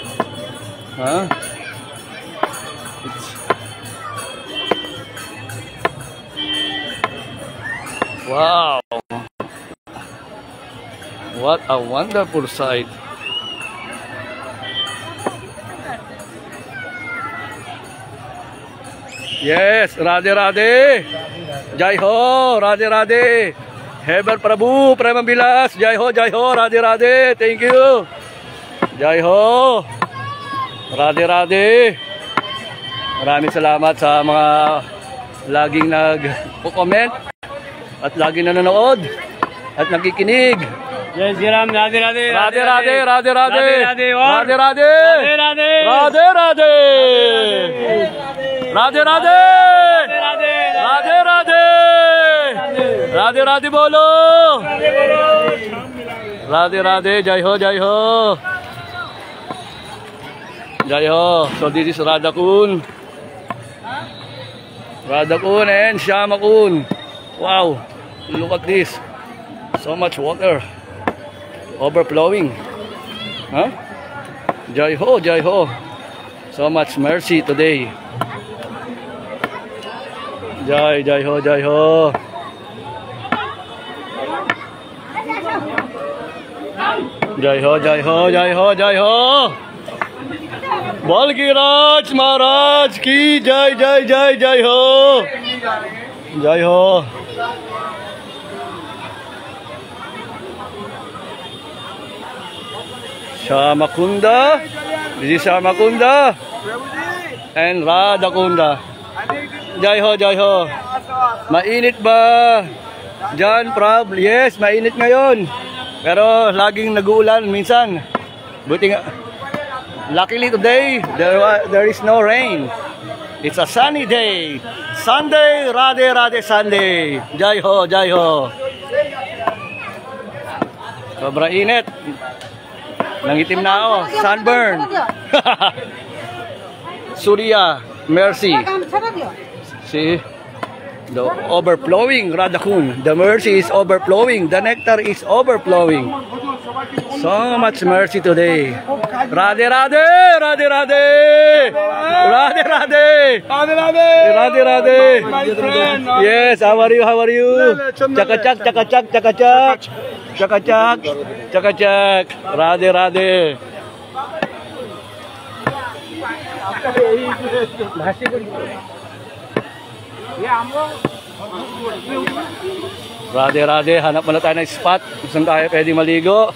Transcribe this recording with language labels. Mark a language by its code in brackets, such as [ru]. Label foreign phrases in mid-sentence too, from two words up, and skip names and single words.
[en] Wow! What a wonderful sight. Yes, [hi] राधे राधे. जय हो, राधे राधे. हेबर प्रभु, प्रेम विलास, जय हो, राधे राधे, [en] thank you. [hi] जय हो, राधे राधे. [tl] Maraming salamat sa mga laging nag-comment at laging nanonood at nakikinig. [hi] जय श्री राम, राधे राधे. राधे राधे, राधे राधे. Radhe राधे राधे। राधे राधे। राधे राधे. राधे राधे। राधे राधे बोलो. राधे राधे, जय हो, जय हो. जय हो. [en] So this is Radha Kun. Radha Kun and Shyama Kun. Wow, look at this. So much water. Overflowing. [hi] जय हो, जय हो. [en] So much mercy today. [hi] जय, जय हो, जय हो. जय हो, जय हो, जय हो, जय हो. बलगिराज महाराज की जय, जय, जय, जय हो. जय हो. Shyama Kunda. [en] This is Shyama Kunda and Radha Kunda. [hi] जय हो, जय हो. [tl] Mainit ba? Jan, Prab. Yes, mainit ngayon. Pero laging nag-uulan minsan. Buti nga. [en] Luckily today, there is no rain. It's a sunny day. Sunday, [hi] राधे राधे [en] Sunday. [hi] जय हो, जय हो. [tl] Sobrang init. Nangitim na ako. Sunburn. [en] Surya, mercy. See? The overflowing Radha Kun. The mercy is overflowing. The nectar is overflowing. So much mercy today. [hi] राधे राधे, राधे राधे. राधे राधे. राधे राधे. राधे राधे. [en] My friend. Yes, how are you? How are you? [hi] चकाचक, चकाचक, चकाचक. चकाचक, चकाचक. राधे राधे. Rade, [tl] hanap muna tayo ng spot kung saan tayo pwede maligo.